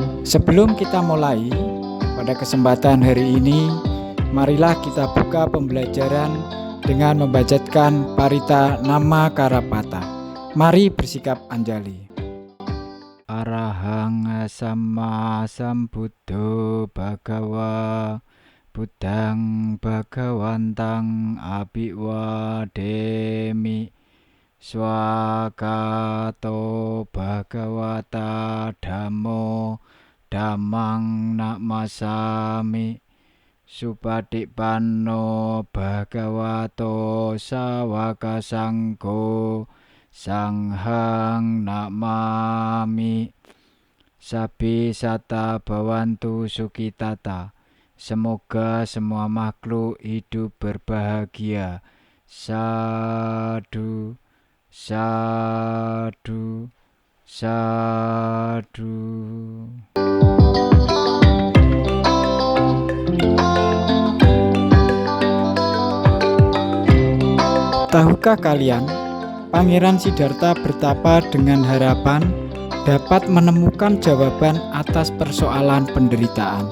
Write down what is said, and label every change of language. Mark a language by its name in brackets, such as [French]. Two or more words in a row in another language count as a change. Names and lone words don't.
[Indonesian] Sebelum kita mulai, pada kesempatan hari ini, marilah kita buka pembelajaran dengan membacakan Parita Nama Karapata. Mari bersikap anjali. [Pali] Arahang Sama Sambuddho Bhagawa Buddhang Bhagawantang Abhiwademi Swakato Bhagawata Dhammo Dhammang Namasami Supadippanno Bhagavato Sawaka Sanggo Sanghang Namami. Sabi sata bawantu sukitata. [Indonesian] Semoga semua makhluk hidup berbahagia. [Pali] Sadu, sadu, sadu. [Indonesian] Tahukah kalian, Pangeran Siddhartha bertapa dengan harapan dapat menemukan jawaban atas persoalan penderitaan.